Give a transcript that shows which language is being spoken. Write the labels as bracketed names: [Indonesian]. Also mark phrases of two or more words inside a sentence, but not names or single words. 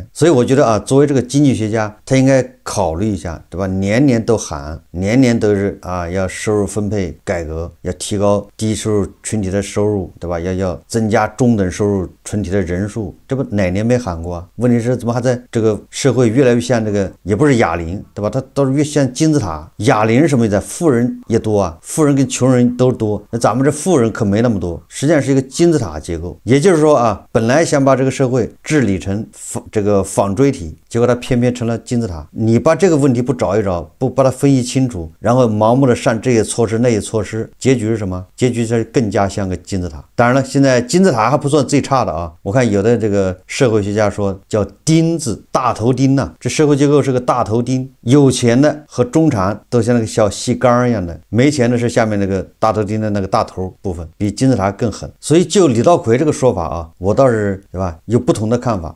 [Chinese] 所以我覺得啊，作為這個經濟學家，他應該考慮一下，對吧？年年都喊，年年都是啊，要收入分配改革，要提高低收入群體的收入，對吧？要增加中等收入群體的人數，這不哪年沒喊過啊？問題是怎麼還在這個社會越來越像這個，也不是啞鈴，對吧？它倒是越像金字塔。啞鈴是什麼意思？富人也多啊，富人跟窮人都多，那咱們這富人可沒那麼多，實際上是一個金字塔結構。也就是說啊，本來想把這個社會治理成這個紡錐體，結果它偏偏成了金字塔。你把這個問題不找一找，不把它分析清楚，然後盲目的上這些措施那些措施，結局是什麼？結局是更加像個金字塔。當然了，現在金字塔還不算最差的啊，我看有的这個社會學家說叫釘字，大頭釘吶，這社會結構是個大頭釘，有錢的和中產都像那個小細桿一樣的，沒錢的是下面那個大頭釘的那個大頭部分，比金字塔更狠。所以就李稻葵這個說法啊，我倒是對吧有不同的看法。